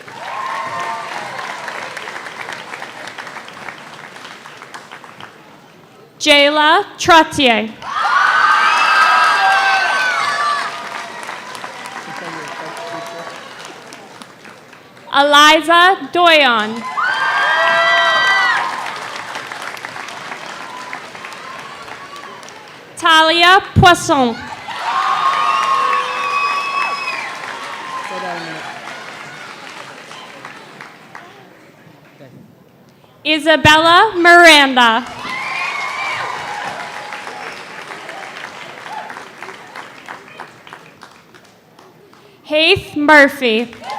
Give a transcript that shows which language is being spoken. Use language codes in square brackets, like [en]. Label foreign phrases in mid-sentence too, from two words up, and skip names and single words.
[en] Jayla Trottier. Eliza Doyon. Talia Poisson. Say that in a minute. Isabella Miranda. Haith Murphy.